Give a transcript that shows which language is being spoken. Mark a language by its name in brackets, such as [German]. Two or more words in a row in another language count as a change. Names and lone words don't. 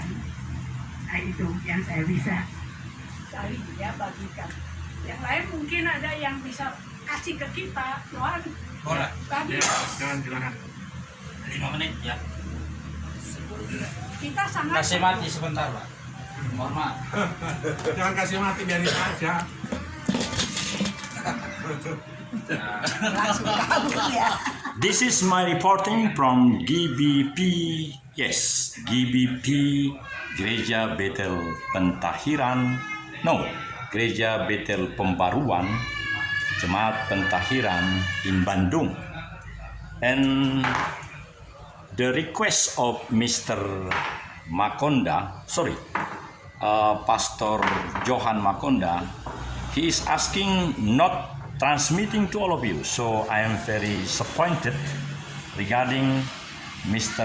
[Indonesian] Nah, itu yang saya bisa bagikan. Yang lain mungkin ada yang bisa kasih ke kita, Tuhan. Boleh. Jangan silakan. 5 menit ya. Kita sangat Kasih mati sebentar, Pak. Mohon maaf. Jangan kasih mati, biarin aja. [English] This is my reporting from GBP. Yes, GBP Gereja Betel Pentahiran. No, Gereja Betel Pembaruan, Jemaat Pentahiran in Bandung. And the request of Mr. Makonda, Pastor Johan Makonda, he is asking not transmitting to all of you. So I am very disappointed regarding Mr.